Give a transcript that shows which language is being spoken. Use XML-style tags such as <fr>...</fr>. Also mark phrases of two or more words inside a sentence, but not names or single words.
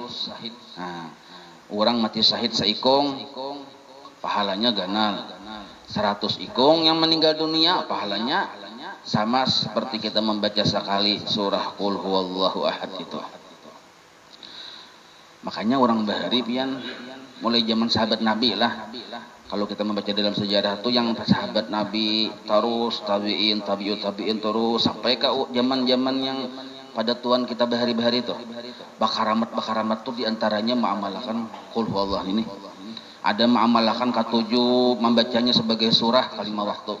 <bjn>Nah, orang mati syahid seikung, pahalanya ganal.</bjn> <id>100 ikung yang meninggal dunia, pahalanya sama seperti kita membaca sekali surah</id> <ar>Qul Huwallahu ahad</ar> <id>itu.</id> <bjn>Makanya orang bahari pian mulai zaman sahabat Nabi lah.</bjn> <id>Kalau kita membaca dalam sejarah itu yang sahabat Nabi terus tabi'in terus sampai ke zaman-zaman yang pada Tuhan kita bahari-bahari itu.</id> <bjn>Bakaramat itu diantaranya mengamalkan</bjn> <ar>Qul Huwallah</ar> <bjn>ini.</bjn> <id>Ada mengamalkan ketujuh membacanya sebagai surah kalimah waktu.</id>